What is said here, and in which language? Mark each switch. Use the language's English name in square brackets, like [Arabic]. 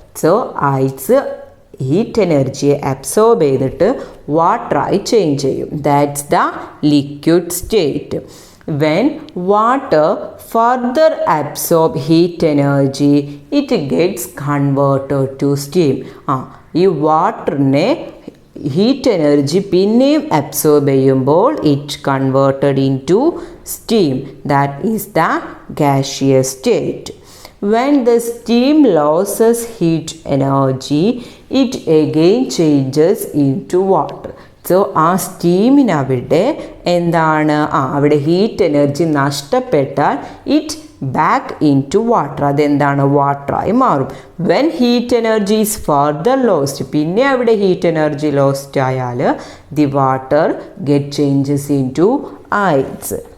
[English] So ice heat energy absorb ചെയ്തിട്ട് water ആയി change ചെയ്യും. That's the liquid state. When water further absorb heat energy, it gets converted to steam. [Malayalam] ഈ വാട്ടറിനെ heat energy പിന്നെയും absorb ചെയ്യുമ്പോൾ [English] It converted into steam. That is the gaseous state. When the steam loses heat energy, it again changes into water. [Malayalam] So ആ സ്റ്റീമിനവിടെ എന്താണ് അവിടെ heat energy നഷ്ടപ്പെട്ടാൽ [English] It back into water. [Malayalam] അതെന്താണ് വാട്ടറായി മാറും. [English] When heat energy is further lost, പിന്നെ അവിടെ heat energy lost ആയാൽ the water get changes into ice.